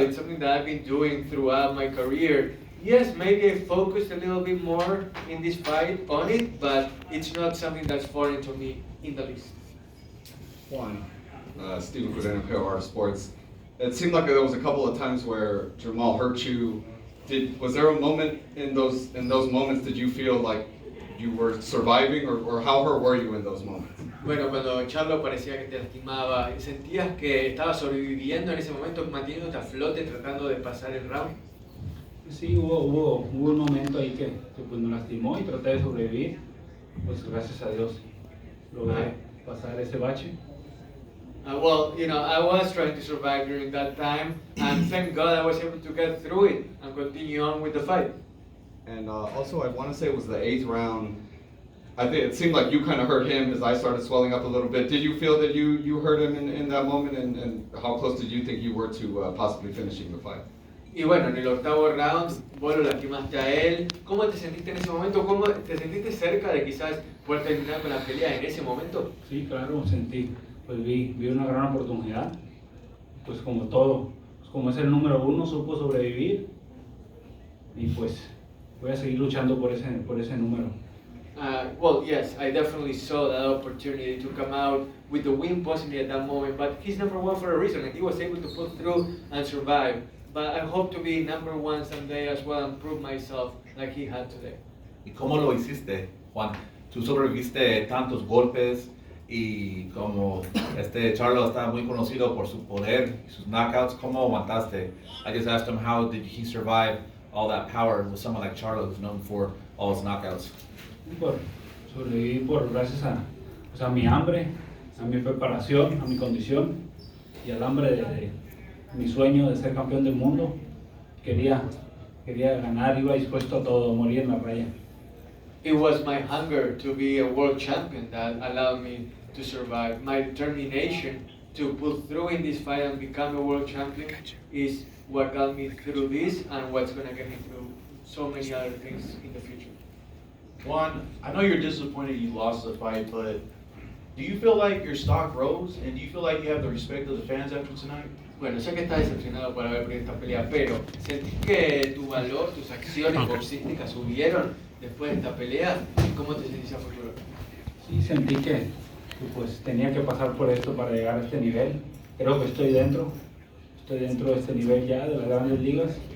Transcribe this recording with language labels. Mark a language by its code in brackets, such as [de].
[en] It's something that I've been doing throughout my career. Yes, maybe I focused a little bit more in this fight on it, but it's not something that's foreign to me in the least. Juan, Stephen with NPR Sports. It seemed like there was a couple of times where Jermal hurt you. Was there a moment in those moments did you feel like you were surviving, or how hurt were you in those moments? [es] Bueno, cuando Charlo parecía que te lastimaba, ¿sentías que estabas sobreviviendo en ese momento, manteniéndote a flote, tratando de pasar el round? Sí, hubo un momento ahí que pues me lastimó y traté de sobrevivir. Pues gracias a Dios logré pasar ese bache. [en] Well, I was trying to survive during that time, and thank God I was able to get through it and continue on with the fight. And also, I want to say it was the 8th round. I think it seemed like you kind of hurt him. His eyes started swelling up a little bit. Did you feel that you hurt him in that moment? And how close did you think you were to possibly finishing the fight? [es] Y bueno, en el 8º round, vos lo lastimaste a él. ¿Cómo te sentiste en ese momento? ¿Cómo te sentiste cerca de quizás poder terminar con la pelea en ese momento? Sí, claro, sentí. Pues vi una gran oportunidad. Pues como todo, pues como es el número 1, supo sobrevivir. Y pues voy a seguir luchando por ese número. [en] Well, yes, I definitely saw that opportunity to come out with the win possibly at that moment, but he's number 1 for a reason, and he was able to pull through and survive. But I hope to be number 1 someday as well and prove myself like he had today. [es] ¿Y cómo lo hiciste, Juan? Tú sobreviviste tantos golpes y como Charlo está muy conocido por su poder y sus knockouts, ¿cómo aguantaste? [en] I just asked him how did he survive all that power with someone like Charlo who's known for all his knockouts. [es] Sobreviví gracias a mi hambre, a mi preparación, a mi condición y al hambre de mi sueño de ser campeón del mundo. Quería ganar, iba dispuesto a todo, morir en la raya. [en] it was my hunger to be a world champion that allowed me to survive. My determination to pull through in this fight and become a world champion is what got me through this and what's going to get me through so many other things in the future. Juan, I know you're disappointed you lost the fight, but do you feel like your stock rose, and do you feel like you have the respect of the fans after tonight? [es] Bueno, sé que estás decepcionado por haber perdido esta pelea, pero ¿sentís que tu valor, tus acciones boxísticas subieron después de esta pelea? ¿Cómo te sentís a futuro? Sí, sentí que pues tenía que pasar por esto para llegar a este nivel. Creo que estoy dentro de este nivel ya de las grandes ligas.